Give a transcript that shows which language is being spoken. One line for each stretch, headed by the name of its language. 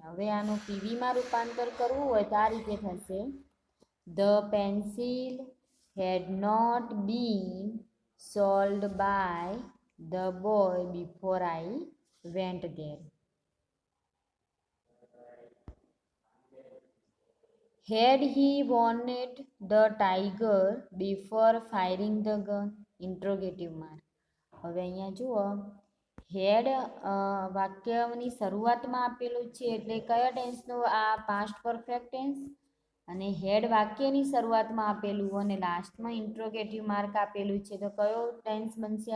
Gujarati: હવે આનું પીવીમાં રૂપાંતર કરવું હોય તો આ રીતે થશે.
English: The pencil had not been sold by the boy before I went there. Had he warned the tiger before firing the gun?
Gujarati: Interrogative mark. હવે અહીંયા જુઓ, હેડ વાક્યની શરૂઆતમાં આપેલું છે એટલે કયા ટેન્સનો? આ પાસ્ટ પરફેક્ટ ટેન્સ. અને હેડ વાક્યની શરૂઆતમાં આપેલું અને લાસ્ટમાં ઇન્ટ્રોગેટિવ માર્ક આપેલું છે તો કયો ટેન્સ બનશે?